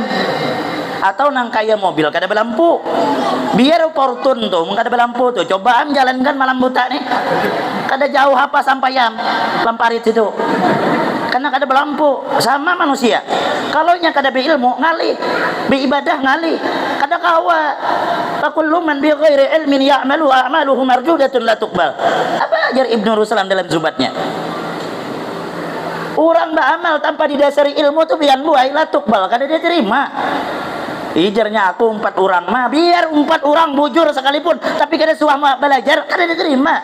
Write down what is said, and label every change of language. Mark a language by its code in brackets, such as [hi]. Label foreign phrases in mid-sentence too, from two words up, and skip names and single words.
[bjn] Atau nang kaya mobil kada berlampu. Biar fortune tuh kada berlampu tuh, cobaan jalankan malam buta nih. Kada jauh apa sampaian lamparit itu. Karena kada berlampu sama manusia. Kalau nya kada berilmu ngali, beribadah ngali, kada kawa. [ar] فكل من بغير علم يعمل أعماله مردودة لا تقبل. [bjn] Apa ajar Ibnu Ruslan dalam zubatnya? Orang beramal tanpa didasari ilmu tuh bian buai [ar] لا تقبل, [bjn] kada dia terima. Ijarnya aku 4 orang mah biar 4 orang bujur sekalipun tapi kada suah belajar kada diterima.